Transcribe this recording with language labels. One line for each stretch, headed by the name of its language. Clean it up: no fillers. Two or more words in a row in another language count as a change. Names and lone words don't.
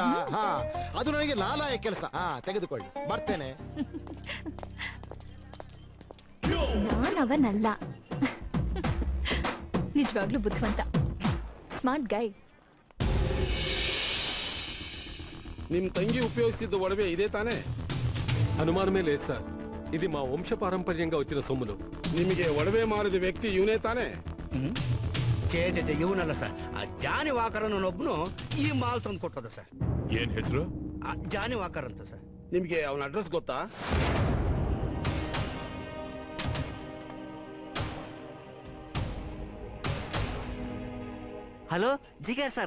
Kannada: ಅದು ನನಗೆ ಲಾಲಾಯ ಕೆಲಸ. ತೆಗೆದುಕೊಳ್ಳಿ, ಬರ್ತೇನೆ. ನಾನವನಲ್ಲ. ನಿಜವಾಗ್ಲೂ ಬುದ್ಧಿವಂತ,
English: smart guy.
Kannada: ನಿಮ್ ತಂಗಿ ಉಪಯೋಗಿಸಿದ್ದ ಒಡವೆ ಇದೇ ತಾನೇ?
Telugu: అనుమానమే లేదు సార్, ఇది మా వంశ పారంపర్యంగా వచ్చిన సొమ్ములు.
Kannada: ನಿಮಗೆ ಒಡವೆ ಮಾರಿದ ವ್ಯಕ್ತಿ ಇವನೇ ತಾನೇ? ಛೇ ಇವನಲ್ಲ ಸರ್, ಆ ಜಾನಿ ವಾಕರ್ ಅನ್ನೋನೊಬ್ನು ಈ ಮಾಲ್ ತಂದು ಕೊಟ್ಟದ ಸರ್. ಏನ್ ಹೆಸರು? ಜಾನಿ ವಾಕರ್ ಅಂತ ಸರ್. ನಿಮ್ಗೆ ಅವನ ಅಡ್ರೆಸ್ ಗೊತ್ತಾ? ಹಲೋ, ಜಿಗರ್ ಸರಾ?